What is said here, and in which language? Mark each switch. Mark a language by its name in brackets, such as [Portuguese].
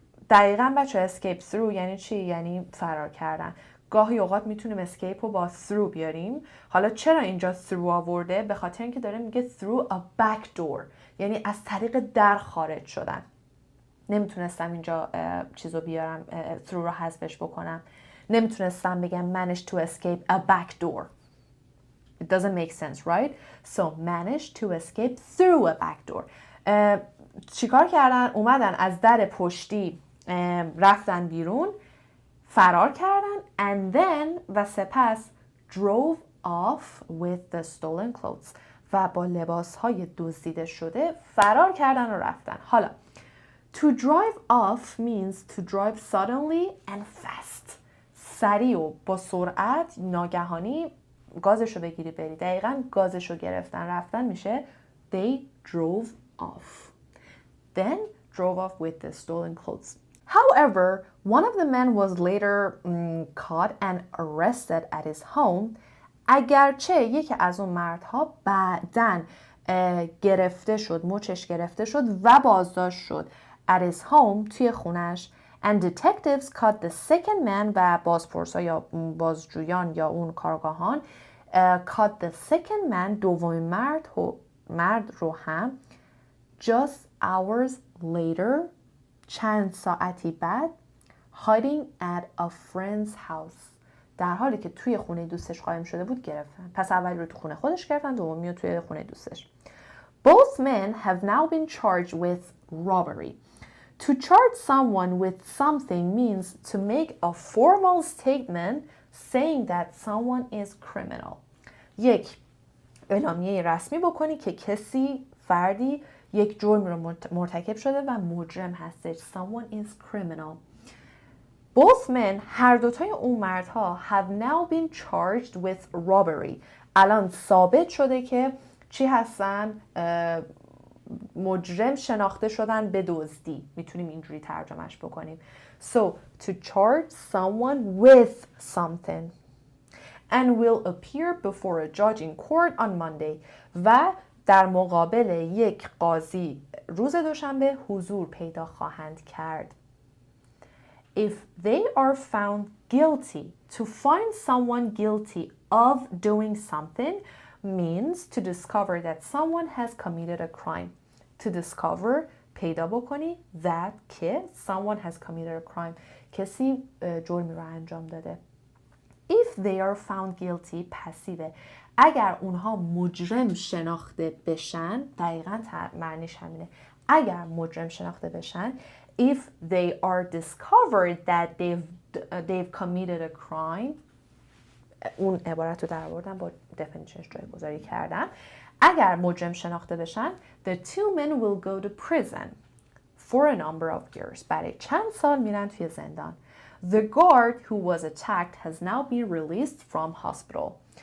[Persian] دقیقاً بچه [English] escape through [Persian] یعنی چی؟ یعنی فرار کردن. گاهی اوقات میتونیم escape رو با through بیاریم. حالا چرا اینجا through آورده؟ به خاطر اینکه داره میگه [English] through a back door، [Persian] یعنی از طریق در خارج شدن. نمیتونستم اینجا چیزو بیارم through رو حذفش بکنم. [English] نمیتونستم بگم manage to escape a back door. It doesn't make sense, right? So manage to escape through a back door. [Persian] چیکار کردن؟ اومدن از در پشتی رفتن بیرون، فرار کردن [English] and then [Persian] و سپس [English] drove off with the stolen clothes [Persian] و با لباسهای دزدیده شده فرار کردن و رفتن. حالا [English] to drive off means to drive suddenly and fast. [Persian] سریع و با سرعت ناگهانی گازشو بگیری بری. دقیقاً گازشو گرفتن رفتن میشه they drove off. [English] Then drove off with the stolen clothes. However, one of the men was later caught and arrested at his home. [Persian] اگرچه یکی از اون مردها بعداً گرفته شد، مچش گرفته شد و بازداشت شد [English] at his home [Persian] توی خونش. [English] And detectives caught the second man [Persian] و بازپرسا یا بازجویان یا اون کارگاهان [English] caught the second man [Persian] دومین مرد رو هم [English] just hours later [Persian] چند ساعتی بعد [English] hiding at a friend's house [Persian] در حالی که توی خونه دوستش قایم شده بود گرفتن. پس اولی رو تو خونه خودش گرفتن، دومی رو توی خونه دوستش. [English] Both men have now been charged with robbery. To charge someone with something means to make a formal statement saying that someone is criminal. [Persian] یک اعلامیه رسمی بکنی که کسی فردی یک جرم رو مرتکب شده و مجرم هستش. [English] Someone is criminal. Both men [Persian] هر دوتای اون مردها [English] have now been charged with robbery. [Persian] الان ثابت شده که چی هستن؟ مجرم شناخته شدن به دزدی. میتونیم اینجوری ترجمهش بکنیم. [English] So to charge someone with something and will appear before a judge in court on Monday [Persian] و در مقابل یک قاضی روز دوشنبه حضور پیدا خواهند کرد. [English] If they are found guilty, to find someone guilty of doing something means to discover that someone has committed a crime. To discover [Persian] پیدا بکنی [English] that که someone has committed a crime [Persian] کسی جرمی رو انجام داده. [English] If they are found guilty [Persian] پسیوه. اگر اونها مجرم شناخته بشن دقیقاً معنیش همینه. اگر مجرم شناخته بشن [English] if they are discovered that they've committed a crime [Persian] اون عبارت رو در آوردم با definitionش جای گذاری کردم. اگر مجرم شناخته بشن [English] the two men will go to prison for a number of years [Persian] برای چند سال میرن توی زندان. [English] The guard who was attacked has now been released from hospital.